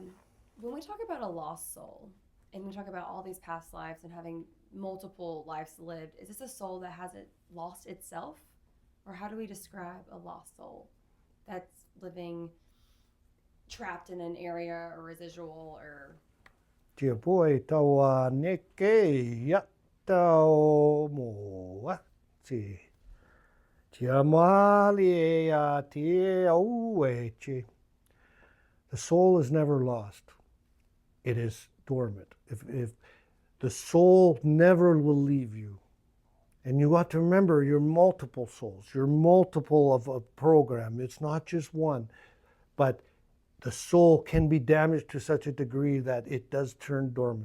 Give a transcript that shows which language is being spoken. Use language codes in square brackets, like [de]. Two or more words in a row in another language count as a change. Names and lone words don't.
[en] When we talk about a lost soul, and we talk about all these past lives and having multiple lives lived, is this a soul that hasn't lost itself? Or how do we describe a lost soul that's living trapped in an area or residual or... Tia poi taua neke ya tau moa ti. Tia mali ya te au e chi. The soul is never lost. It is dormant. If the soul never will leave you. And you got to remember, you're multiple souls. You're multiple of a program. It's not just one. But the soul can be damaged to such a degree that it does turn dormant.